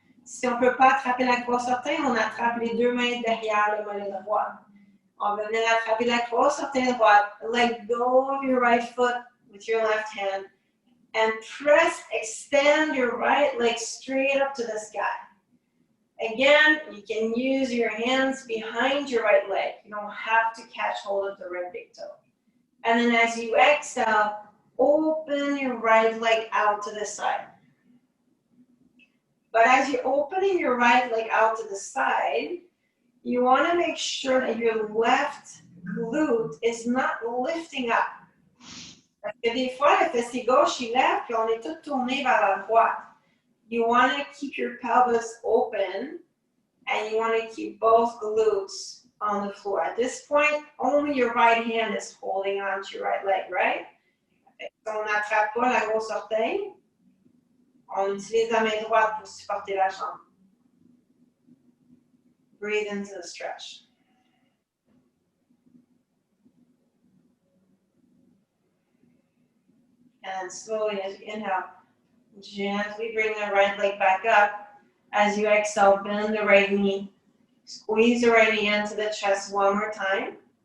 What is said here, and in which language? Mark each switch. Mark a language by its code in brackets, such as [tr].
[fr] Si on ne peut pas attraper la croix orteil, on attrape les deux mains derrière le mollet droit. On va venir attraper la croix orteil droite. [en] Let go of your right foot with your left hand and extend your right leg straight up to the sky. Again, you can use your hands behind your right leg. You don't have to catch hold of the right big toe. And then as you exhale, open your right leg out to the side. But as you're opening your right leg out to the side, you want to make sure that your left glute is not lifting up. [fr] Parce que des fois, le fessier gauche, il lève, puis on est tout tourné vers la droite. [en] You want to keep your pelvis open, and you want to keep both glutes on the floor. At this point, only your right hand is holding on to your right leg, right? [fr] On n'attrape pas la grosse orteil. On utilise la main droite pour supporter la jambe. [en] Breathe into the stretch. And slowly, as you inhale, gently bring the right leg back up. As you exhale, bend the right knee. Squeeze the right knee into the chest one more time.